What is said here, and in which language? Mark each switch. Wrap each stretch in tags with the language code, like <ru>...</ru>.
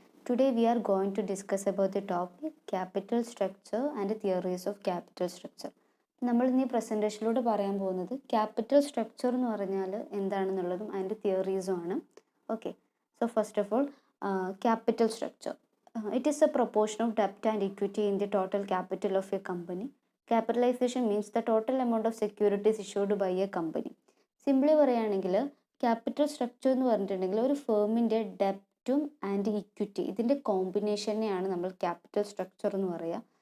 <en>Today we are going to discuss about the topic capital structure and theories of capital structure.</en> <ml>നമ്മൾ ഇന്ന് ഈ പ്രസൻറ്റേഷനിലൂടെ പറയാൻ പോകുന്നത് capital structure എന്ന് പറഞ്ഞാൽ എന്താണെന്നുള്ളതും അതിൻ്റെ തിയറീസും ആണ്.</ml> <en>Okay, so first of all capital structure. It is a proportion of debt and equity in the total capital of a company. Capitalization means the total amount of securities issued by a company.</en> <ml>Simply പറയുകയാണെങ്കിൽ capital structure എന്ന് പറഞ്ഞിട്ടുണ്ടെങ്കിൽ ഒരു ഫേമിൻ്റെ ഡെപ്റ്റും and equity ഇതിൻ്റെ കോമ്പിനേഷനെയാണ് നമ്മൾ capital structure എന്ന് പറയുക.</ml>